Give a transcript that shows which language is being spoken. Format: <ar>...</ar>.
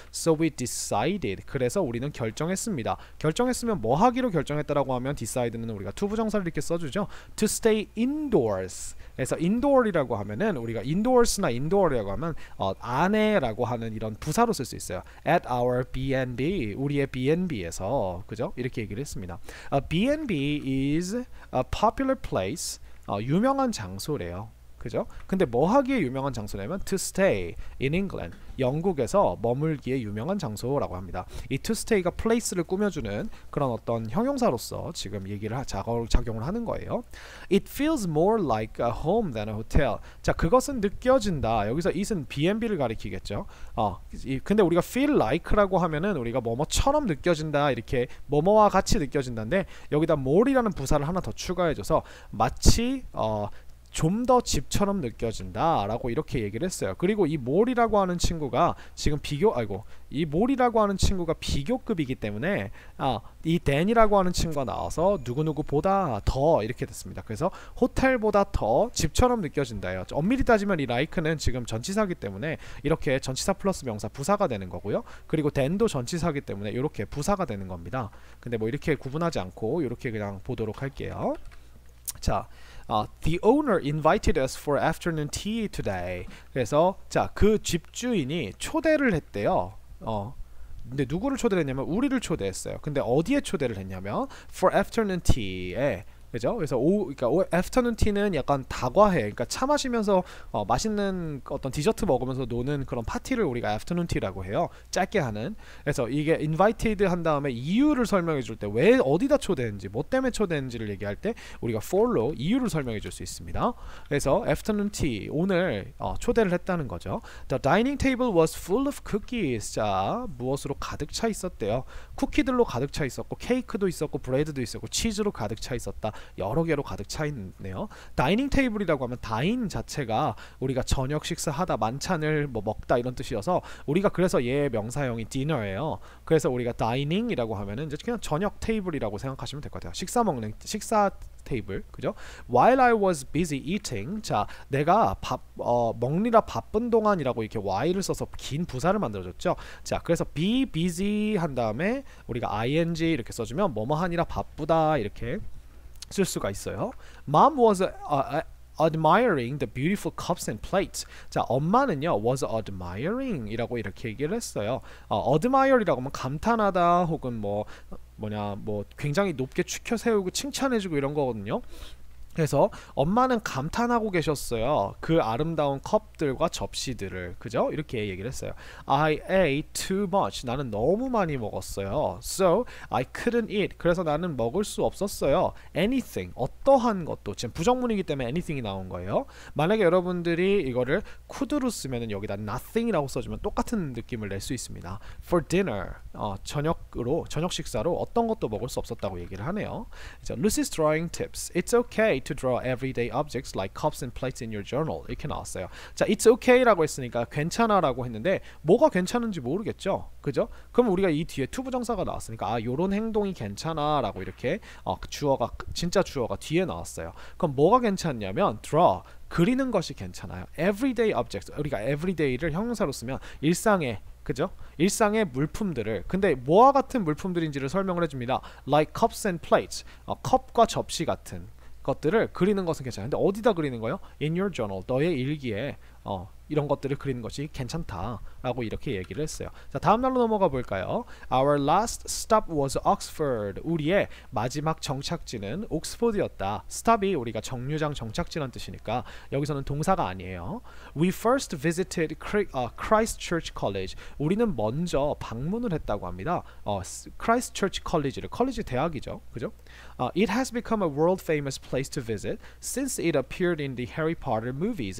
<en>So we decided,</en> <ko>그래서 우리는 결정했습니다. 결정했으면 뭐 하기로 결정했다라고 하면 decide는 우리가 투부정사를 이렇게 써주죠.</ko> <en>To stay indoors.</en> <ko>그래서 indoor이라고 하면은 우리가 indoors나 indoor이라고 하면 안에라고 하는 이런 부사로 쓸 수 있어요.</ko> <en>At our B&B,</en> <ko>우리의 B&B에서, 그죠? 이렇게 얘기를 했습니다.</ko> <en>B&B is a popular place.</en> <ko>유명한 장소래요. 그죠? 근데 뭐 하기에 유명한 장소냐면</ko> <en>to stay in England,</en> <ko>영국에서 머물기에 유명한 장소라고 합니다. 이 to stay가 place를 꾸며주는 그런 어떤 형용사로서 지금 얘기를 작용을 하는 거예요.</ko> <en>It feels more like a home than a hotel.</en> <ko>자, 그것은 느껴진다. 여기서 it은 B&B를 가리키겠죠. 근데 우리가 feel like라고 하면은 우리가 뭐뭐처럼 느껴진다, 이렇게 뭐뭐와 같이 느껴진다인데 여기다 more이라는 부사를 하나 더 추가해줘서 마치 좀 더 집처럼 느껴진다 라고 이렇게 얘기를 했어요. 그리고 이 몰이라고 하는 친구가 지금 이 몰이라고 하는 친구가 비교급이기 때문에 이 댄이라고 하는 친구가 나와서 누구누구보다 더 이렇게 됐습니다. 그래서 호텔보다 더 집처럼 느껴진다요. 엄밀히 따지면 이 like는 지금 전치사기 때문에 이렇게 전치사 플러스 명사 부사가 되는 거고요. 그리고 댄도 전치사기 때문에 이렇게 부사가 되는 겁니다. 근데 뭐 이렇게 구분하지 않고 이렇게 그냥 보도록 할게요.</ko> <en>자, the owner invited us for afternoon tea today.</en> <ko>그래서 자, 그 집주인이 초대를 했대요. 근데 누구를 초대를 했냐면 우리를 초대했어요. 근데 어디에 초대를 했냐면</ko> <en>for afternoon tea</en> <ko>에, 그죠? 그래서 그러니까 afternoon tea는 약간 다과해. 그러니까 차 마시면서 맛있는 어떤 디저트 먹으면서 노는 그런 파티를 우리가 afternoon tea라고 해요. 짧게 하는. 그래서 이게 invited 한 다음에 이유를 설명해 줄 때 왜 어디다 초대했는지, 뭐 때문에 초대했는지를 얘기할 때 우리가 for로 이유를 설명해 줄 수 있습니다. 그래서 afternoon tea, 오늘 초대를 했다는 거죠.</ko> <en>The dining table was full of cookies.</en> <ko>자, 무엇으로 가득 차 있었대요. 쿠키들로 가득 차 있었고, 케이크도 있었고, 브레드도 있었고, 치즈로 가득 차 있었다. 여러 개로 가득 차 있네요. 다이닝 테이블이라고 하면 다인 자체가 우리가 저녁 식사하다 만찬을 뭐 먹다 이런 뜻이어서 우리가 그래서 얘의 명사형이 디너예요. 그래서 우리가 다이닝이라고 하면은 이제 그냥 저녁 테이블이라고 생각하시면 될 것 같아요. 식사 테이블, 그죠?</ko> <en>While I was busy eating,</en> <ko>자, 내가 먹느라 바쁜 동안이라고 이렇게 while을 써서 긴 부사를 만들어줬죠. 자, 그래서 be busy 한 다음에 우리가 ing 이렇게 써주면 뭐뭐 하니라 바쁘다 이렇게 쓸 수가 있어요.</ko> <en>Mom was admiring the beautiful cups and plates.</en> <ko>자, 엄마는요</ko> <en>was admiring</en> <ko>이라고 이렇게 얘기를 했어요. admire이라고 하면 감탄하다 혹은 뭐 굉장히 높게 추켜 세우고 칭찬해주고 이런 거거든요. 그래서 엄마는 감탄하고 계셨어요. 그 아름다운 컵들과 접시들을, 그죠? 이렇게 얘기를 했어요.</ko> <en>I ate too much.</en> <ko>나는 너무 많이 먹었어요.</ko> <en>So I couldn't eat.</en> <ko>그래서 나는 먹을 수 없었어요.</ko> <en>Anything.</en> <ko>어떠한 것도. 지금 부정문이기 때문에 anything이 나온 거예요. 만약에 여러분들이 이거를 could로 쓰면은 여기다 nothing이라고 써주면 똑같은 느낌을 낼 수 있습니다.</ko> <en>For dinner.</en> <ko>저녁 식사로 어떤 것도 먹을 수 없었다고 얘기를 하네요.</ko> <en>Lucy's drawing tips. It's okay to draw everyday objects like cups and plates in your journal.</en> <ko>이렇게 나왔어요. 자, it's okay라고 했으니까 괜찮아라고 했는데 뭐가 괜찮은지 모르겠죠, 그죠? 그럼 우리가 이 뒤에 to 부정사가 나왔으니까 요런 행동이 괜찮아라고 이렇게 진짜 주어가 뒤에 나왔어요. 그럼 뭐가 괜찮냐면 draw. 그리는 것이 괜찮아요.</ko> <en>Everyday objects.</en> <ko>우리가 everyday를 형용사로 쓰면 일상의, 그죠? 일상의 물품들을, 근데 뭐와 같은 물품들인지를 설명을 해줍니다.</ko> <en>Like cups and plates.</en> <ko>컵과 접시 같은 것들을 그리는 것은 괜찮아요. 근데 어디다 그리는 거예요?</ko> <en>In your journal.</en> <ko>너의 일기에 이런 것들을 그리는 것이 괜찮다라고 이렇게 얘기를 했어요. 자, 다음 날로 넘어가 볼까요?</ko> <en>Our last stop was Oxford.</en> <ko>우리의 마지막 정착지는 옥스포드였다. stop이 우리가 정류장 정착지란 뜻이니까 여기서는 동사가 아니에요.</ko> <en>We first visited Christ Church College.</en> <ko>우리는 먼저 방문을 했다고 합니다. Christ Church College를, 컬리지 대학이죠, 그죠?</ko> <en>It has become a world famous place to visit since it appeared in the Harry Potter movies.</en>